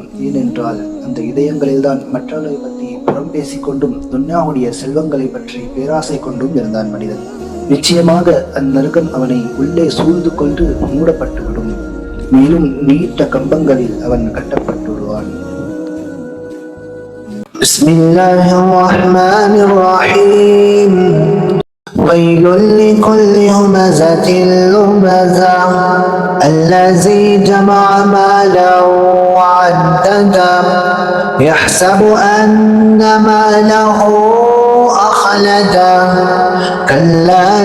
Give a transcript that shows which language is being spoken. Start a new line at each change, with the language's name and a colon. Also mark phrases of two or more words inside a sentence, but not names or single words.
Tamil: ஏனென்றால் அந்த இதயங்களில் தான் மற்றவர்களை பற்றி புறம் பேசிக்கொண்டும் துன்யாவுடைய செல்வங்களை பற்றி பேராசை கொண்டும் இருந்தான் மனிதன். நிச்சயமாக அந்நரகம் அவனை உள்ளே சூழ்ந்து கொண்டு மூடப்பட்டுவிடும். மேலும் நீட்ட கம்பங்களில் அவன் கட்டப்பட்டு விடுவான்.
Arabic: بسم الله الرحمن الرحيم. ويل لكل همزة لمزة الذي جمع مالا وعدده يحسب أن ماله أخلده كلا